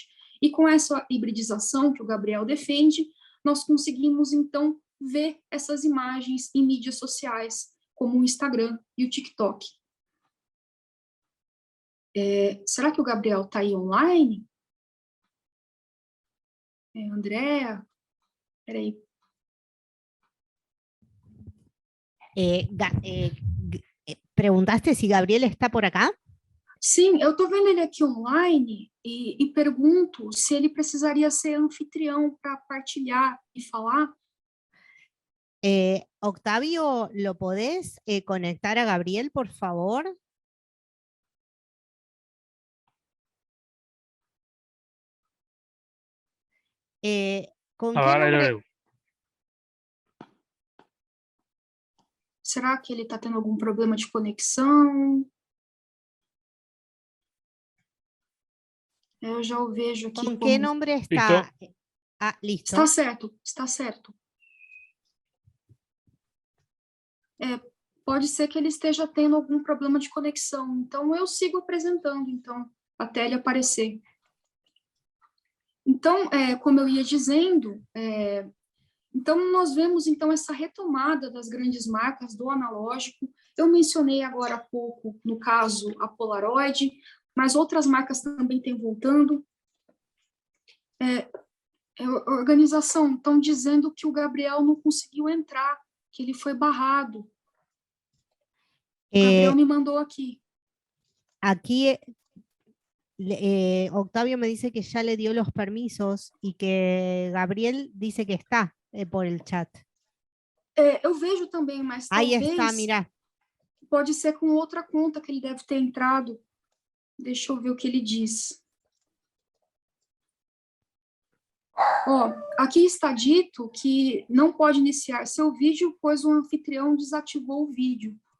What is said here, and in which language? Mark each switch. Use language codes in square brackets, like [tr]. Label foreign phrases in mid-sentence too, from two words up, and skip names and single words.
[pt] E com essa hibridização que o Gabriel defende, nós conseguimos, então, ver essas imagens em mídias sociais, como o Instagram e o TikTok. Será que o Gabriel está aí online? Andréa? Espera aí. [es] ¿Preguntaste si Gabriel está por acá? [pt] Sim, eu estou vendo ele aqui online e pergunto se ele precisaria ser anfitrião para partilhar e falar. [es] Octavio, ¿lo podés conectar a Gabriel, por favor? ¿Con qué nombre? [pt] Será que ele está tendo algum problema de conexão? Eu já o vejo aqui. [es] ¿Con qué nombre está? ¿Listo? Listo. [pt] Está certo, está certo. Pode ser que ele esteja tendo algum problema de conexão, então eu sigo apresentando, então, até ele aparecer. Então, como eu ia dizendo, então nós vemos então essa retomada das grandes marcas do analógico. Eu mencionei agora há pouco, no caso, a Polaroid, mas outras marcas também têm voltando. A organização estão dizendo que o Gabriel não conseguiu entrar, que ele foi barrado. O Gabriel me mandou aqui. [es] Aquí Octavio me dice que ya le dio los permisos y que Gabriel dice que está por el chat. [pt] Eu vejo também, mas [es] Ahí [pt] talvez [es] está, mira. [pt] Pode ser com outra conta que ele deve ter entrado. Deixa eu ver o que ele diz. Aqui está dito que não pode iniciar seu vídeo, pois o anfitrião desativou o vídeo.